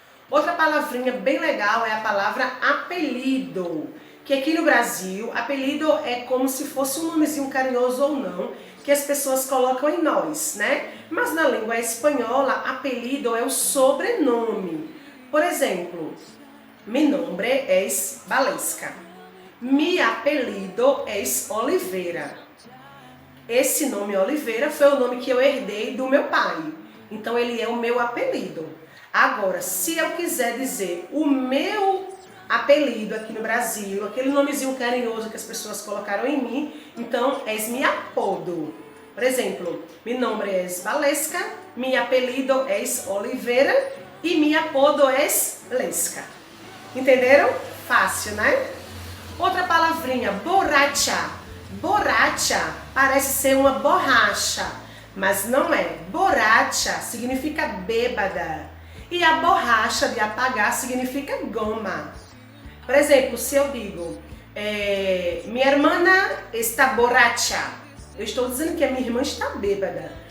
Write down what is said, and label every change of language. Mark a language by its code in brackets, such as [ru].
[pt] Outra palavrinha bem legal é a palavra apelido. Que aqui no Brasil, apelido é como se fosse um nomezinho carinhoso ou não, que as pessoas colocam em nós, né? Mas na língua espanhola, apelido é o sobrenome. [es] Por exemplo, mi nombre es Valesca. Mi apelido es Oliveira. [pt] Esse nome Oliveira foi o nome que eu herdei do meu pai. Então ele é o meu apelido. Agora, se eu quiser dizer o meu apelido aqui no Brasil, aquele nomezinho carinhoso que as pessoas colocaram em mim, então é mi apodo. Por exemplo, [es] mi nombre es Valesca, mi apelido es Oliveira e mi apodo es Lesca. [pt] Entenderam? Fácil, né? Outra palavrinha, borracha. Borracha parece ser uma borracha, mas não é. Borracha significa bêbada e a borracha de apagar significa goma. Por exemplo, se eu digo, minha irmã está borracha, eu estou dizendo que a minha irmã está bêbada.